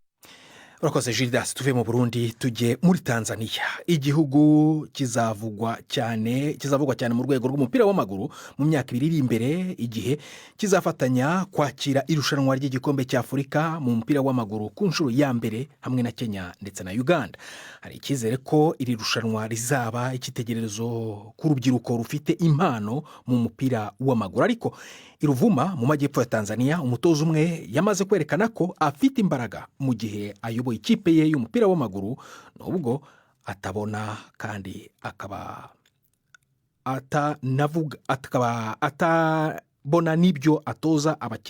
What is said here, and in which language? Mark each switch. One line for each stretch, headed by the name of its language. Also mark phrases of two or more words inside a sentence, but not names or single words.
Kinyarwanda: Urakoze Gildas. Tuve mu Burundi tujye muri Tanzania. Igihugu kizavugwa cyane mu rwego rw'umupira w'amaguru mu myaka 2 iri imbere, igihe kizafatanya kwakira irushanwa ry'igikombe cya Afurika mu mupira w'amaguru ku nshuro ya mbere hamwe na Kenya ndetse na Uganda. Hari ikizere ko iri rushanwa rizaba ikitegererezo ku rubyiruko rufite impano mu mupira w'amaguru. Ariko Iruvuma mu majyepfo ya Tanzania umutoza umwe yamaze kwerekana ko afite imbaraga mu gihe ayoboye ikipe ye y'umupira w'amaguru, nubwo atabona kandi akaba atabona n'ibyo atoza abakinnyi.